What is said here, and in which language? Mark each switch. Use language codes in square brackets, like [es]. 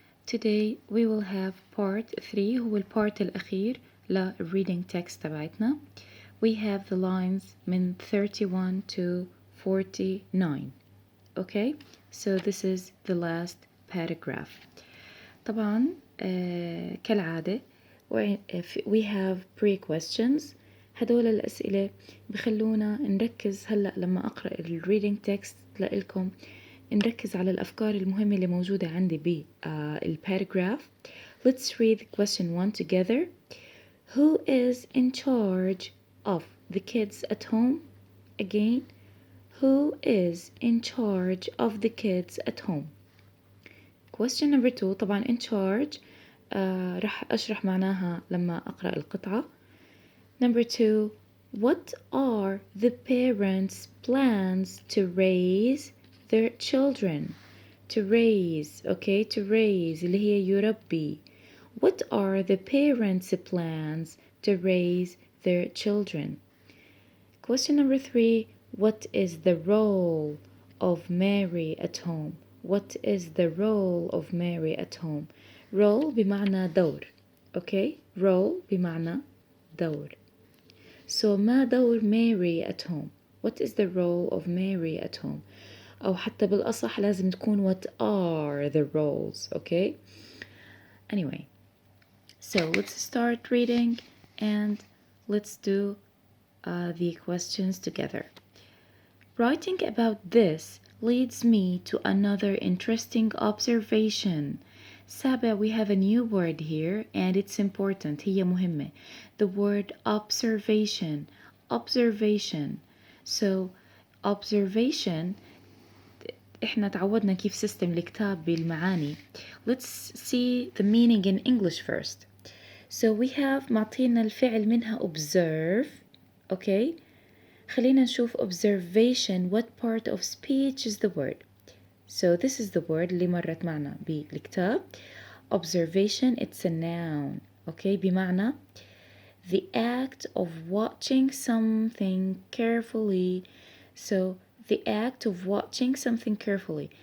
[en] Today we will have part 3 [ar] هو البارت الأخير [en] reading text تبعتنا. We have the lines من 31 to 49. Okay, so this is the last paragraph. [ar] طبعا كالعادة [en] we have pre-questions. [ar] هدول الأسئلة بخلونا نركز هلأ لما أقرأ reading text لإلكم نركز على الأفكار المهمة اللي موجودة عندي بالباراجراف. [en] Let's read question 1 together. Who is in charge of the kids at home? Again, who is in charge of the kids at home? Question number 2 [ar] طبعا in charge رح أشرح معناها لما أقرأ القطعة. [en] Number 2, what are the parents' plans to raise their children? To raise, okay, to raise [ar] اللي هي يربي. [en] What are the parents' plans to raise their children? Question number 3, what is the role of Mary at home? What is the role of Mary at home? Role بمعنى دور, okay? [ar] Role بمعنى دور. [en] So [ar] ما دور [en] Mary at home? What is the role of Mary at home? [ar] أو حتى بالأصح لازم تكون [en] what are the roles, okay? Anyway, so let's start reading and let's do the questions together. Writing about this leads me to another interesting observation. Saba, we have a new word here and it's important. [ar] هي مهمة. [en] The word observation. Observation. [ar] So, observation إحنا تعودنا كيف سيستم الكتاب بالمعاني. [en] Let's see the meaning in English first. So we have [ar] معطينا الفعل منها [en] observe. Okay. [ar] خلينا نشوف observation. [en] What part of speech is the word? So this is the word [ar] اللي مرت معنا بالكتاب. [en] Observation, it's a noun. Okay, بمعنى the act of watching something carefully. So the act of watching something carefully.